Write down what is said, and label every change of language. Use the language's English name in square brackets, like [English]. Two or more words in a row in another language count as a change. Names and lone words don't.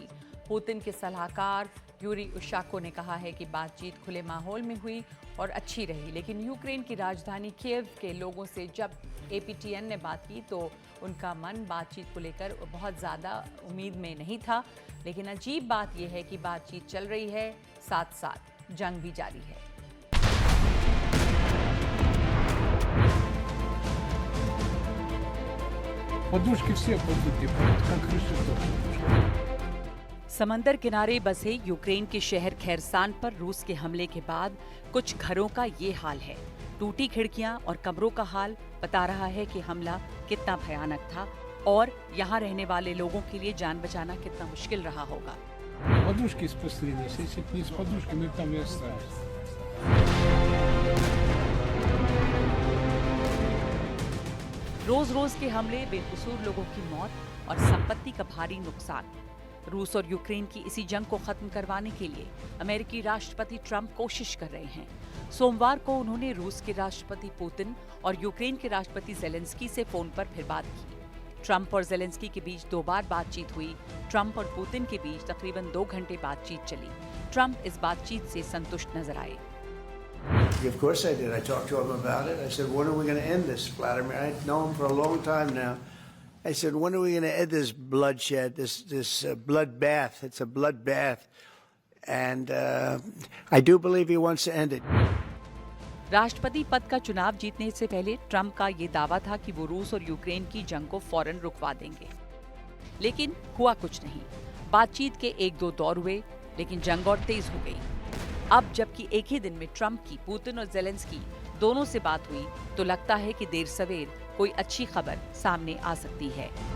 [Hindi] पुतिन के सलाहकार यूरी उशाको ने कहा है कि बातचीत खुले माहौल में हुई और अच्छी रही, लेकिन यूक्रेन की राजधानी कीव के लोगों से जब एपीटीएन ने बात की तो उनका मन बातचीत को लेकर बहुत ज़्यादा उम्मीद में नहीं था। लेकिन अजीब बात यह है कि बातचीत चल रही है, साथ साथ जंग भी जारी है। [Russian] Подушки все подуты, как крыша тоже. [Hindi] समंदर किनारे बसे यूक्रेन के शहर खैरसान पर रूस के हमले के बाद कुछ घरों का ये हाल है। टूटी खिड़कियां और कमरों का हाल बता रहा है कि हमला कितना भयानक था और यहाँ रहने वाले लोगों के लिए जान बचाना कितना मुश्किल रहा होगा। [Russian] Подушки спустились, если бы не с подушками, мы там и остались. [Hindi] रोज रोज के हमले, बेकसूर लोगों की मौत और संपत्ति का भारी नुकसान। रूस और यूक्रेन की इसी जंग को खत्म करवाने के लिए अमेरिकी राष्ट्रपति ट्रंप कोशिश कर रहे हैं। सोमवार को उन्होंने रूस के राष्ट्रपति पुतिन और यूक्रेन के राष्ट्रपति ज़ेलेंस्की से फोन पर फिर बात की। ट्रंप और ज़ेलेंस्की के बीच 2 बार बातचीत हुई। ट्रंप और पुतिन के बीच तकरीबन 2 घंटे बातचीत चली। ट्रंप इस बातचीत से संतुष्ट नजर आए। [English] Of course I did. I talked to him about it. I said, when are we going to end this, Vladimir? I've known him for a long time now. I said, when are we going to end this bloodshed, this bloodbath? It's a bloodbath. And I do believe he wants to end it. [Hindi] राष्ट्रपति पद का चुनाव जीतने से पहले ट्रंप का ये दावा था कि वो रूस और यूक्रेन की जंग को फौरन रुकवा देंगे, लेकिन हुआ कुछ नहीं। बातचीत के 1-2 दौर हुए, लेकिन जंग और तेज हो गई। अब जबकि एक ही दिन में ट्रंप की, पुतिन और ज़ेलेंस्की दोनों से बात हुई, तो लगता है कि देर सवेर कोई अच्छी खबर सामने आ सकती है।